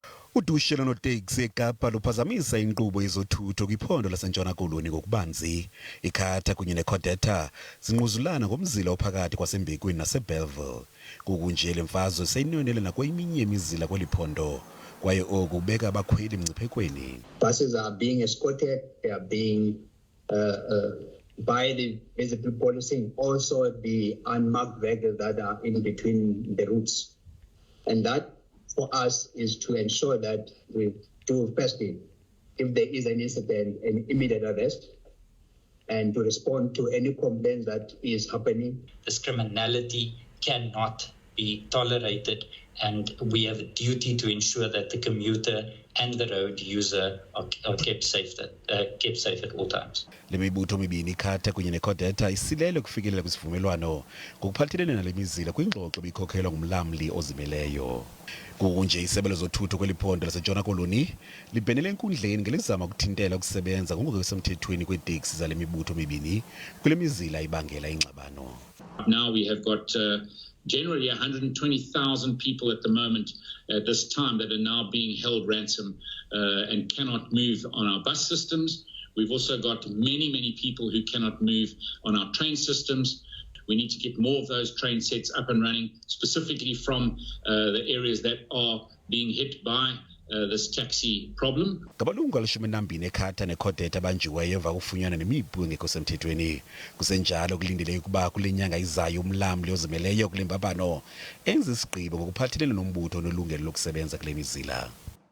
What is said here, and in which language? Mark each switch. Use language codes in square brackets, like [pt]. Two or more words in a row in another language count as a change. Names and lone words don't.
[xh] Udushe loonoTaxi eKapa luphazamisa inkqubo yezothutho kwiphondo lase-Ntshona Koloni ngokubanzi. I-CATA kunye ne-CODETA zinquzulana ngomzila ophakathi kwasembekweni nasebellville. Kunje le mfazwe seyinwenele nakweminye imizila kweli phondo, kwaye oku kubeka abakhweli emngciphekweni. [en] Buses are being escorted, they are being by the visible policing, also the unmarked vehicles that are in between the routes. And that for us is to ensure that we do firstly, if there is an incident, an immediate arrest, and to respond to any complaint that is happening. This criminality cannot be tolerated, and we have a duty to ensure that the commuter and the road user are kept safe at all times. [xh] Le mibutho mibini i-CATA kunye ne-CODETA isilele ukufikelela kwisivumelwano ngokuphathelene nale mizila kwingxoxo ebikhokhelwa ngumlamli ozimeleyo. Kunje isebe lezothutho kweli phondo lase-Ntshona Koloni libhenele enkundleni ngelizama ukuthintela ukusebenza ngokungekho semthethweni kweeteksi zale mibutho mibini kule mizila ibangela ingxabano. [en] Now we have got generally 120,000 people at the moment at this time that are now being held ransom and cannot move on our bus systems. We've also got many people who cannot move on our train systems. We need to get more of those train sets up and running, specifically from the areas that are being hit by this taxi problem. [xh] Ngabalungu al-12 eCATA ne-CODETA abanjiweyo emva kokufunyanwa nemipu engekho semthethweni. Kusenjalo kulindele ukuba kule nyanga izayo umlamli ozimeleyo kule mbabano enze isigqibo ngokuphathelene nombutho onelungelo lokusebenza kule mizila.